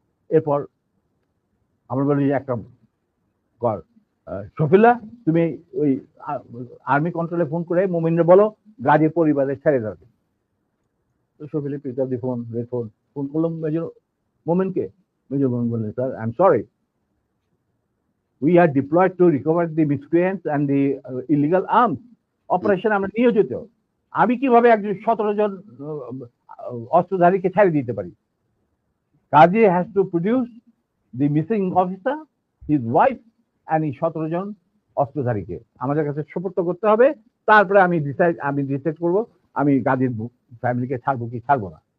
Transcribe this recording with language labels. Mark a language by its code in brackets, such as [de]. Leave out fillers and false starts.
[bn] এরপর আমরা বলি একটা কর, শফিল্লাহ তুমি ওই আর্মি কন্ট্রোলে ফোন করে মোমিনরে বলো গাজীর পরিবারে ছেড়ে যাবে। তো শফিল্লাহ পিক আপ দি ফোন, ফোন করলাম মেজর মোমিনকে। মেজর মোমিন বললেন, [en] sir I am sorry, we are deployed to recover the miscreants and the illegal arms operation, [bn] আমরা নিয়োজিত। আমি কিভাবে একজন 17 জন অস্ত্রধারীকে ছেড়ে দিতে পারি? [en] Kazi has to produce the missing officer, his wife and [bn] এই 17 জন অস্ত্রধারীকে আমাদের কাছে সুপর্দ করতে হবে। তারপরে আমি ডিসাইড করবো আমি গাজীর ফ্যামিলিকে ছাড়বো কি ছাড়বো না।